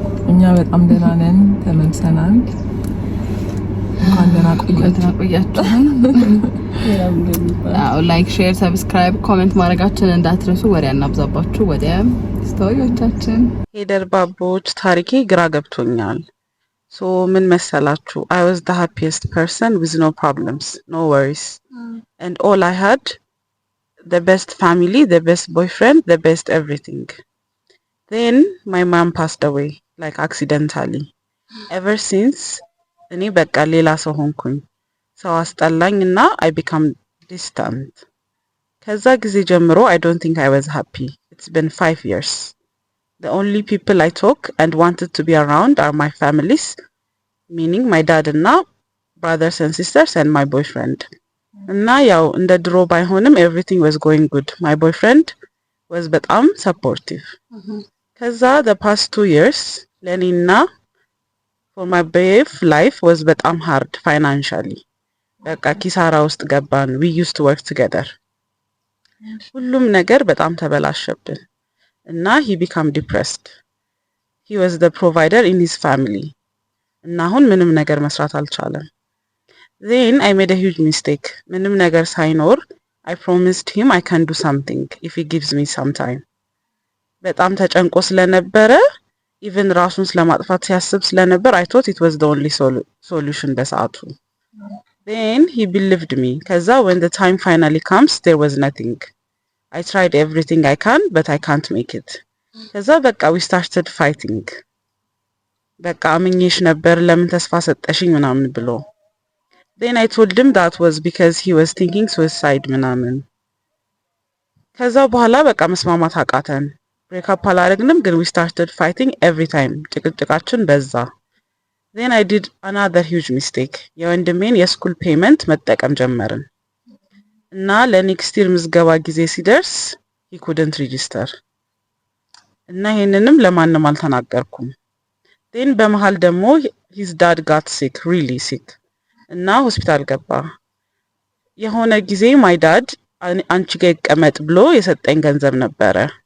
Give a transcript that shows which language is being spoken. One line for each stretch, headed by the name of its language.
Amharic: እኛ በጣም ደህና ነን፣ ተመልሰናል። እንኳን ደህና ቆያችሁ። ላይክ፣ ሼር፣ ሰብስክራይብ፣ ኮሜንት ማድረጋችንን እንዳትረሱ። ወሬ አናብዛባችሁ። ወደ ስቶሪዎቻችን ሄደር ባቦች ታሪኬ ግራ ገብቶኛል። So ምን መሰላችሁ?
English: I was the happiest person with no problems, no worries. And all I had, the best family, the best boyfriend, the best everything. Then my mom passed away, like accidentally. Ever since,
Amharic: እኔ በቃ ሌላ ሰው ሆንኩኝ። ሰው አስጠላኝና
English: I become distant.
Amharic: ከዛ ጊዜ ጀምሮ
English: I don't think I was happy. It's been 5 years. The only people I talk and wanted to be around are my families, meaning my dad and brothers and sisters and my boyfriend.
Amharic: እና ያው እንደ ድሮ ባይሆንም
English: everything was going good. My boyfriend was በጣም supportive. ከዛ the past 2 years
Amharic: ለኔና
English: for my brave life was በጣም hard financially.
Amharic: በቃ ኪሳራ ውስጥ ገባን.
English: We used to work together.
Amharic: ሁሉም ነገር በጣም ተበላሸብን.
English: እና he became depressed. He was the provider in his family.
Amharic: እና አሁን ምንም ነገር መስራት አልቻለም.
English: Then I made a huge mistake.
Amharic: ምንም ነገር ሳይኖር
English: I promised him I can do something if he gives me some time.
Amharic: በጣም ተጨንቆ ስለነበረ even ራሱን ስለማጥፋት ሲያስብ ስለነበር
English: I thought it was the only solution
Amharic: በሰዓቱ.
English: Then he believed me. ከዛ when the time finally comes there was nothing. I tried everything I can but I can't make it.
Amharic: ከዛ በቃ
English: we started fighting.
Amharic: በቃ አምኜሽ ነበር ለምን ተስፋ ሰጠሽኝ ምናምን ብሎ.
English: Then I told him that was because he was thinking suicide ምናምን.
Amharic: ከዛ በኋላ በቃ መስማማት አቃተን. break up አላረግንም ግን
English: we started fighting every time.
Amharic: ጭቅጭቃችን በዛ.
English: Then I did another huge mistake.
Amharic: የወንድሜን የስኩል ፔመንት መጠቀም ጀመርን. እና ለኔክስት ይር ምዝገባ ጊዜ ሲደርስ
English: he couldn't register.
Amharic: እና ይሄንንም ለማንም አልተናገርኩም.
English: Then
Amharic: በመሃል ደግሞ
English: his dad got sick, really sick.
Amharic: እና ሆስፒታል ገባ. የሆነ ጊዜ my dad አንቺ ጋር ይቀመጥ ብሎ የሰጠኝ ገንዘብ ነበረ.